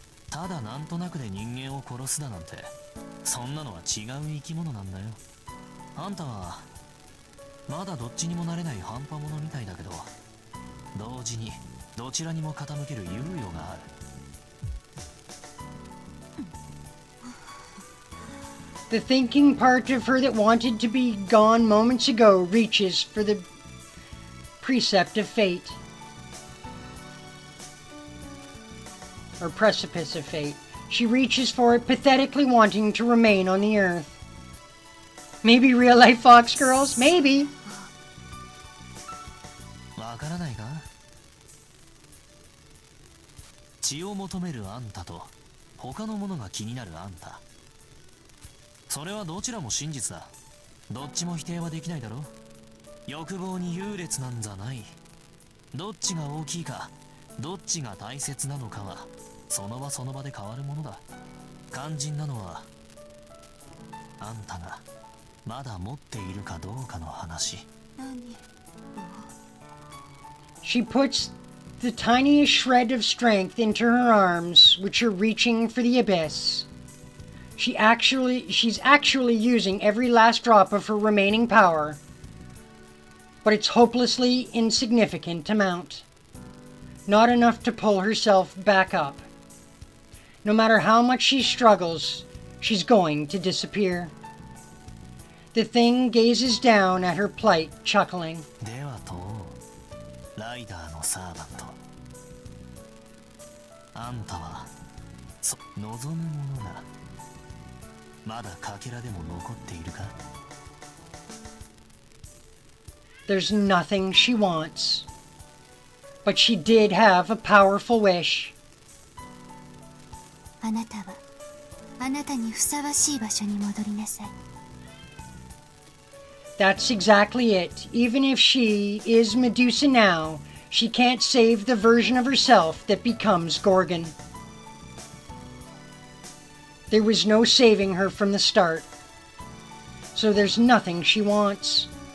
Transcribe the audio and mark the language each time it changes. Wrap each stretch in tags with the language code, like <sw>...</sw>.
<ja>ただなんとなくで人間を殺すだなんてそんなのは違う生き物なんだよ。あんたはまだどっちにもなれない半端者みたいだけど同時にどちらにも傾ける猶予がある。</ja> <en>The thinking part of her that wanted to be gone moments ago reaches for the precept of fate. Or precipice of fate. She reaches for it, pathetically wanting to remain on the earth. Maybe real-life fox girls? Maybe.</en> <ja>わからないか？血を求めるあんたと他のものが気になるあんた。それはどちらも真実だ。どっちも否定はできないだろ。欲望に優劣なんざない。どっちが大きいか、どっちが大切なのかはその場その場で変わるものだ。肝心なのはあんたがまだ持っているかどうかの話。何？</ja> <en>She puts the tiniest shred of strength into her arms, which are reaching for the abyss. She's actually using every last drop of her remaining power, but it's hopelessly insignificant amount. Not enough to pull herself back up. No matter how much she struggles, she's going to disappear. The thing gazes down at her plight, chuckling.</en> <ja>ではとライダーのサーバント。あんたは望むものがまだかけらでも残っているか？</ja> <en>There's nothing she wants, but she did have a powerful wish.</en> <ja>あなたはあなたにふさわしい場所に戻りなさい。</ja> <en>That's exactly it. Even if she is Medusa now, she can't save the version of herself that becomes Gorgon. There was no saving her from the start. So there's nothing she wants.</en>